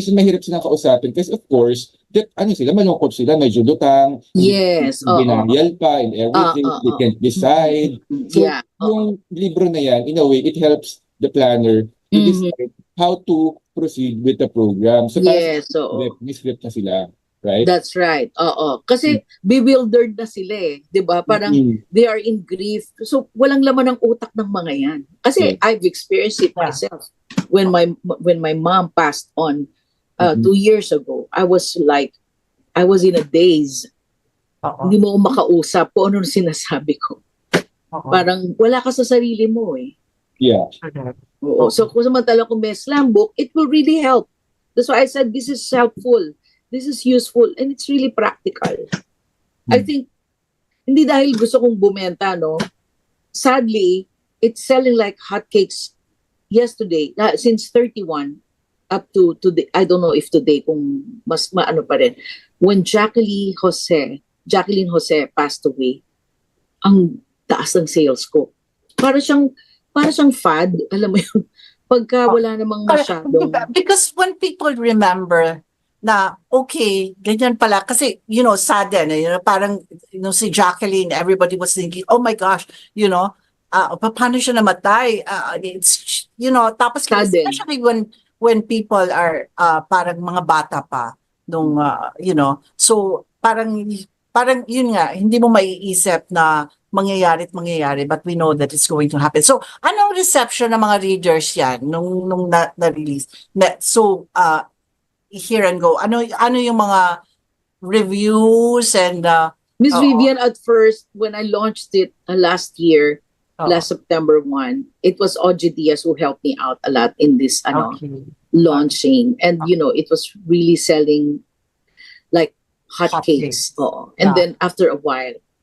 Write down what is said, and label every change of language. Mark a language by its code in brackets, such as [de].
[tl] Minsan mahirap silang kausapin kasi of course, sila, malungkot sila, medyo lutang, binarial pa [en] and everything, they can't decide. [tl] So yung libro na yan, [en] in a way, it helps the planner to decide how to proceed with the program. [tl] So may script na sila. Right? [en] That's right. [tl] Oo. Kasi bewildered na sila eh. 'Di ba? [en] Parang they are in grief. [tl] So walang laman ng utak ng mga 'yan. [en] Kasi I've experienced it myself. When my mom passed on 2 years ago, I was in a daze. [tl] Hindi mo makausap kung ano sinasabi ko. Parang wala ka sa sarili mo eh. [en] Yeah. [tl] Oo. [en] So [tl] kung samantala kung may [en] slam book, it will really help. That's why I said this is helpful. This is useful and it's really practical. I think, [tl] hindi dahil gusto kong bumenta, [en] no? Sadly, it's selling like hotcakes yesterday, since 31 up to today. I don't know if today [tl] kung mas maano pa rin. [en] When Jacqueline Jose passed away, [tl] ang taas ng sales ko. Para siyang fad, alam mo yun, pagka wala namang masyadong... [en] Because when people remember na, okay, [tl] ganyan pala. [en] Kasi, sudden, parang, si Jacqueline, everybody was thinking, oh my gosh, [tl] paano siya namatay? [en] It's, tapos, sudden. Especially when people are [tl] parang mga bata pa, nung, so, parang, yun nga, hindi mo maiisip na mangyayari, [en] but we know that it's going to happen. [tl] So, anong reception ng mga readers yan, nung na-release? [en] So, hear and go. [tl] Ano yung mga reviews and [en] Miss Vivian, at first when I launched it last year, last September 1, it was Oji Diaz who helped me out a lot in this launching, and it was really selling like hotcakes. And then after a while,